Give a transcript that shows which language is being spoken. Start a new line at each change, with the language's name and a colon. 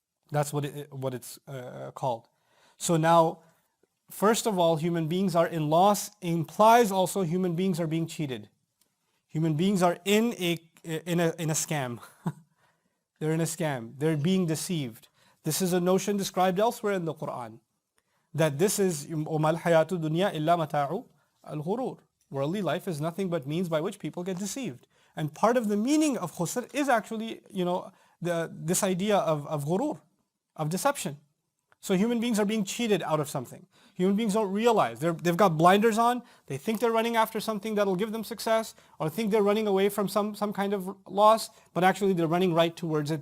English: That's what it's called. So now, first of all, human beings are in loss implies also human beings are being cheated. Human beings are in a scam. They're in a scam. They're being deceived. This is a notion described elsewhere in the Quran. That this is
Arabic: وَمَا الْحَيَاةُ الدُّنْيَا إِلَّا مَتَاعُ الْغُرُورِ.
English: Worldly life is nothing but means by which people get deceived. And part of the meaning of khusr is actually, this idea of ghurur, of deception. So human beings are being cheated out of something. Human beings don't realize. They've got blinders on. They think they're running after something that'll give them success, or think they're running away from some kind of loss, but actually they're running right towards it.